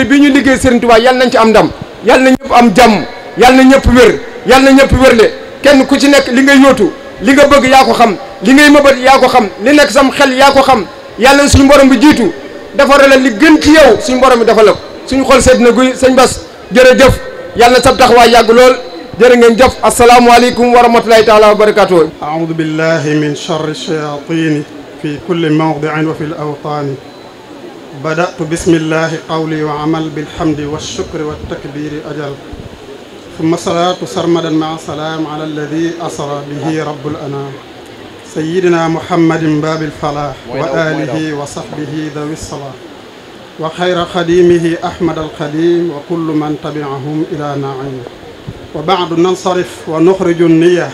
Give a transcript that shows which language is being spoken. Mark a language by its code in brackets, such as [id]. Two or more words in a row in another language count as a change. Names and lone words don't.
[wo] bi ñu liggéey Serigne Touba yàlla nañ ci am ndam yàlla na ñëpp am jàmm yàlla na ñëpp wér yàlla na ñëpp wérle kenn ku ci nekk li nga yóotu li nga bëgg yaa ko xam li ngay mëbët yaa ko xam li nekk sam xel yaa ko xam yàlla na suñu borom bi jiitu defal la li gën ci yow suñu borom bi defal la ko suñu xol sedd na guy sëñ Bass jërëjëf yàlla na sab taxawaay yàgg lool jërë ngeen jëf [ar] السلام عليكم ورحمة الله تعالى وبركاته. أعوذ بالله من شر الشياطين في كل موضع وفي الأوطان بدأت بسم الله قولي وعمل بالحمد والشكر والتكبير أجل ثم الصلاة سرمدا مع السلام على الذي أسرى به رب الأنام سيدنا محمد باب الفلاح وآله وصحبه ذوي الصلاح وخير خديمه أحمد الخديم وكل من تبعهم إلى نعيم وبعد ننصرف ونخرج النية